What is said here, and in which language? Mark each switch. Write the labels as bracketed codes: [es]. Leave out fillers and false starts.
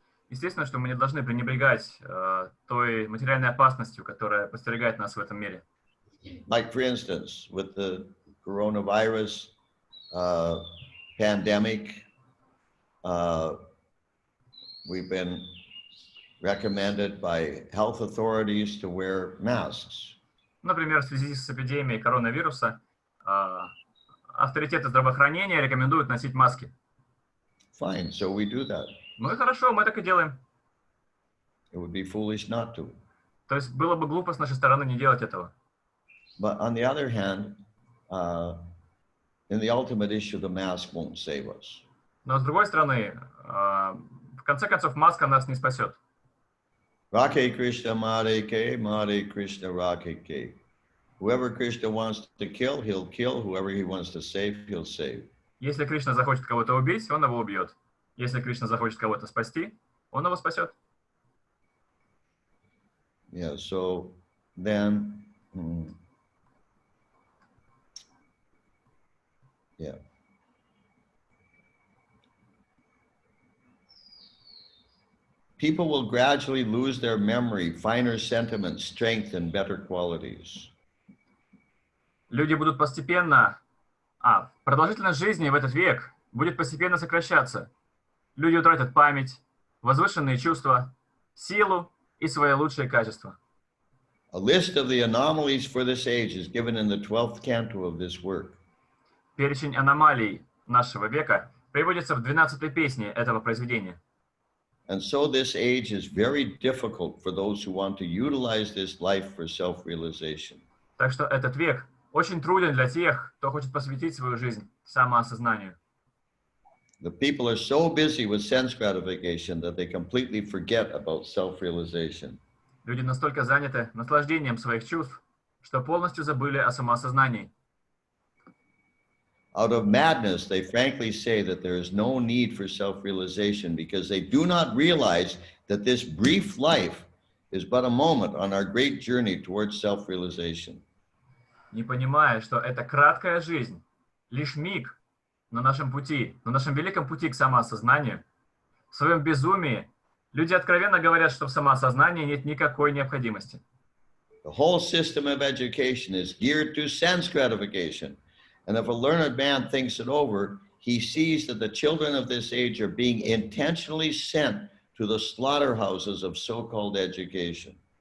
[ru] Естественно, что мы не должны пренебрегать той материальной опасностью, которая подстерегает нас в этом мире. [en] Like, for instance, with the coronavirus pandemic, we've been recommended by health authorities to wear masks. [ru] Например, в связи с эпидемией коронавируса авторитеты здравоохранения рекомендуют носить маски. [en] Fine, so we do that. [ru] Ну и хорошо, мы так и делаем. [en] It would be foolish not to. [ru] То есть было бы глупо с нашей стороны не делать этого. [en] But on the other hand, in the ultimate issue, the mask won't save us. [ru] Но с другой стороны, в конце концов, маска нас не спасет. [bn] Rakhe Krishna Mare Krishna Rakhe. [en] Whoever Krishna wants to kill, he'll kill. Whoever he wants to save, he'll save. [ru] Если Кришна захочет кого-то убить, он его убьет. Если Кришна захочет кого-то спасти, он его спасет. [en] Yeah, so then, yeah. People will gradually lose their memory, finer sentiments, strength, and better qualities. [ru] Люди будут постепенно... продолжительность жизни в этот век будет постепенно сокращаться. Люди утратят память, возвышенные чувства, силу и свои лучшие качества. [en] A list of the anomalies for this age is given in the 12th canto of this work. [ru] Перечень аномалий нашего века приводится в 12-й песне этого произведения. [en] And so this age is very difficult for those who want to utilize this life for self-realization. [ru] Так что этот век очень труден для тех, кто хочет посвятить свою жизнь самоосознанию. [en] The people are so busy with sense gratification that they completely forget about self-realization. [ru] Люди настолько заняты наслаждением своих чувств, что полностью забыли о самоосознании. [en] Out of madness, they frankly say that there is no need for self-realization because they do not realize that this brief life is but a moment on our great journey towards self-realization. [ru] Не понимая, что это краткая жизнь, лишь миг на нашем пути, на нашем великом пути к самоосознанию, в своем безумии, люди откровенно говорят, что в самоосознании нет никакой необходимости. [en] The whole system of education is geared to sense gratification. And if a learned man thinks it over, he sees that the children of this age are being intentionally sent to the slaughterhouses of so-called education.